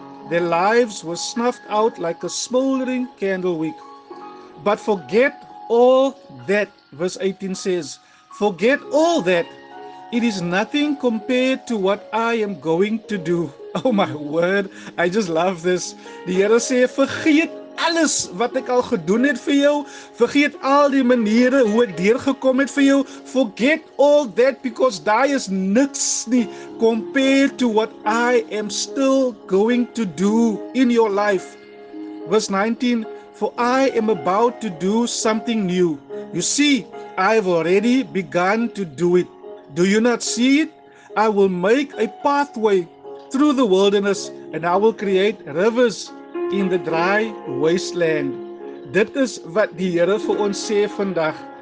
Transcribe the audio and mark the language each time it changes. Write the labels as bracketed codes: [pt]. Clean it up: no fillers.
[en] Their lives were snuffed out like a smoldering candle wick. But forget all that, verse 18 says, forget all that. It is nothing compared to what I am going to do. Oh my word, I just love this. [af] Die Here sê, vergeet alles wat ek al gedoen het vir jou. Vergeet al die maniere hoe ek deurgekom het vir jou. [en] Forget all that because [af] daar is niks nie [en] compared to what I am still going to do in your life. Verse 19, for I am about to do something new. You see, I have already begun to do it. Do you not see it? I will make a pathway through the wilderness and I will create rivers in the dry wasteland. [af] Dit is wat die Here vir ons sê vandag.